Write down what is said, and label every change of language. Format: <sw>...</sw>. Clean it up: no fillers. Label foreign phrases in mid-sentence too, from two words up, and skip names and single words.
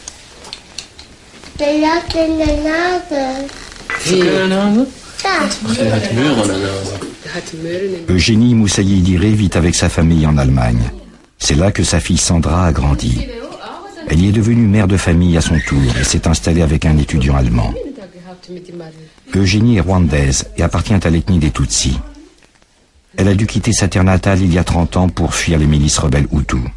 <de>Der hat in der Nase. Wie? In der Nase? Da. Der hat Möhre in der Nase. Der hat Möhre in der Nase.</de> <fr>Eugénie Moussaï-Diré vit avec sa famille en Allemagne. C'est là que sa fille Sandra a grandi. Elle y est devenue mère de famille à son tour et s'est installée avec un étudiant allemand. Eugénie est rwandaise et appartient à l'ethnie des Tutsis. Elle a dû quitter sa terre natale il y a 30 ans pour fuir les milices rebelles Hutus.</fr>